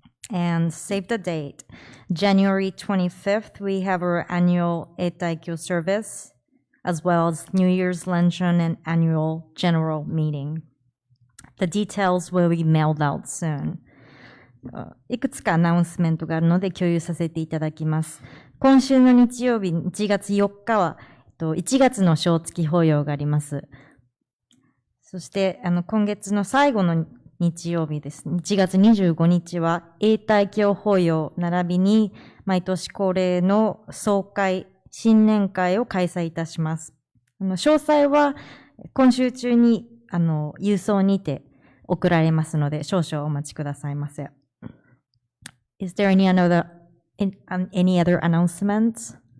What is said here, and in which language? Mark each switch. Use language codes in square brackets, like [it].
[en] And save the date. January 25th, we have our annual Eitaikyo service, as well as New Year's luncheon and annual general meeting. The details will be mailed out soon. [ja] いくつかアナウンスメントがあるので共有させていただきます。今週の日曜日、1月4日は、1月の小月法要があります。そして、今月の最後の日曜日です。 1月25日は、永代教法要並びに、毎年恒例の総会、新年会を開催いたします。詳細は、今週中に、郵送にて送られますので、少々お待ちくださいませ。 [en] Is there any other announcements?